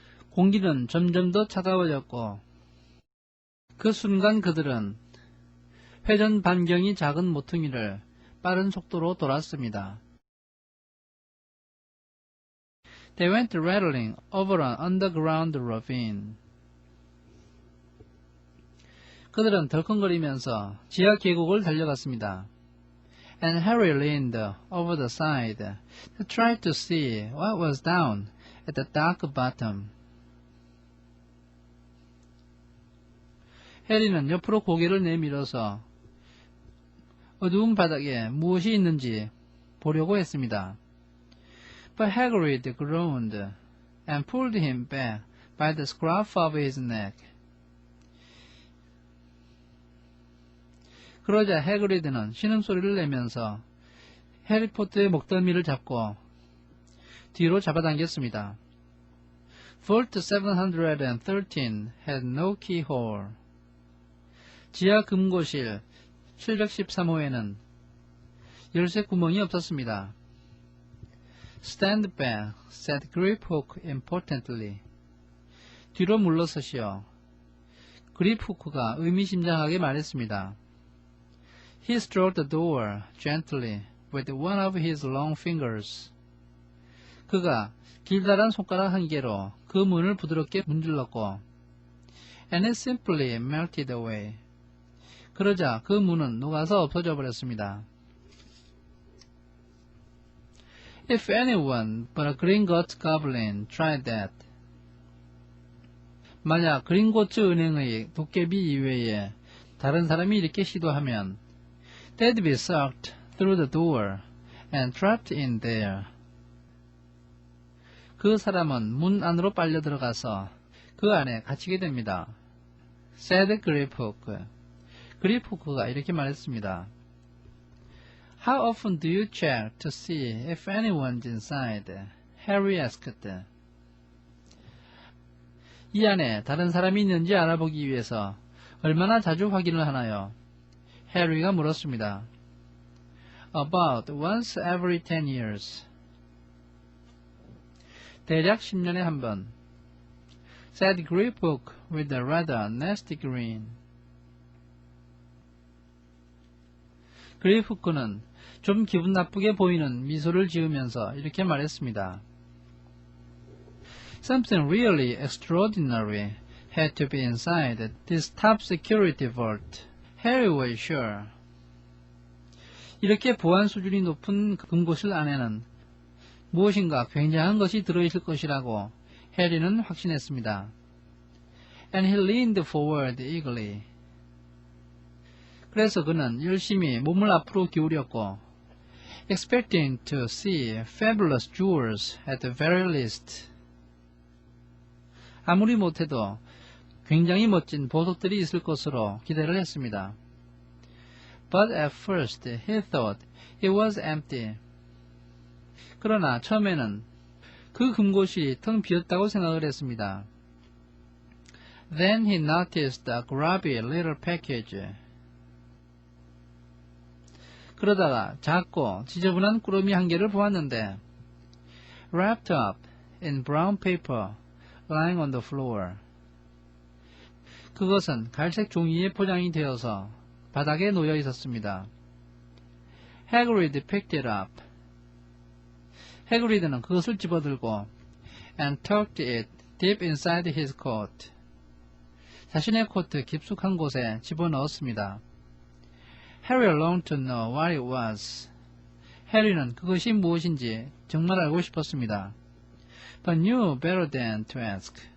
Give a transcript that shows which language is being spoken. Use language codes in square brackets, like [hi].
[ko] 공기는 점점 더 차가워졌고 그 순간 그들은 회전 반경이 작은 모퉁이를 빠른 속도로 돌았습니다. [en] They went rattling over an underground ravine. [ko] 그들은 덜컹거리면서 지하 계곡을 달려갔습니다. [en] And Harry leaned over the side to try to see what was down at the dark bottom. [ko] 해리는 옆으로 고개를 내밀어서 어두운 바닥에 무엇이 있는지 보려고 했습니다. [en] But Hagrid groaned and pulled him back by the scruff of his neck. [ko] 그러자 해그리드는 신음소리를 내면서 해리포터의 목덜미를 잡고 뒤로 잡아당겼습니다. [en] Vault 713 had no keyhole. [ko] 지하 금고실 713호에는 열쇠 구멍이 없었습니다. [en] Stand back, said Griphook importantly. [ko] 뒤로 물러서시오. 그립후크가 의미심장하게 말했습니다. [en] He stroked the door gently with one of his long fingers. [ko] 그가 길다란 손가락 한 개로 그 문을 부드럽게 문질렀고 [en] and it simply melted away. [ko] 그러자 그 문은 녹아서 없어져 버렸습니다. [en] If anyone but a Gringotts goblin tried that. [ko] 만약 그린고츠 은행의 도깨비 이외에 다른 사람이 이렇게 시도하면 [en] they'd be sucked through the door and trapped in there. [ko] 그 사람은 문 안으로 빨려 들어가서 그 안에 갇히게 됩니다. [en] said Griphook. [ko] 그리프크가 이렇게 말했습니다. [en] How often do you check to see if anyone's inside? Harry asked. [ko] 이 안에 다른 사람이 있는지 알아보기 위해서 얼마나 자주 확인을 하나요? 해리가 물었습니다. [en] About once every 10 years. [ko] 대략 10년에 한 번. [en] said Griphook with a rather nasty grin. [ko] 그리프크는 좀 기분 나쁘게 보이는 미소를 지으면서 이렇게 말했습니다. [en] Something really extraordinary had to be inside this top security vault. Harry was sure. [ko] 이렇게 보안 수준이 높은 금고실 안에는 무엇인가 굉장한 것이 들어있을 것이라고 해리는 확신했습니다. [en] And he leaned forward eagerly. [ko] 그래서 그는 열심히 몸을 앞으로 기울였고 [en] expecting to see fabulous jewels at the very least. [ko] 아무리 못해도 굉장히 멋진 보석들이 있을 것으로 기대를 했습니다. [en] But at first he thought it was empty. [ko] 그러나 처음에는 그 금고실이 텅 비었다고 생각을 했습니다. [en] Then he noticed a grubby little package. [ko] 그러다가 작고 지저분한 꾸러미 한 개를 보았는데 [en] wrapped up in brown paper lying on the floor. [ko] 그것은 갈색 종이에 포장이 되어서 바닥에 놓여 있었습니다. [en] Hagrid picked it up. [ko] 해그리드는 그것을 집어들고 [en] and tucked it deep inside his coat. [ko] 자신의 코트 깊숙한 곳에 집어넣었습니다. [en] Harry longed to know what it was. [ko] 해리는 그것이 무엇인지 정말 알고 싶었습니다. [en] But knew better than to ask.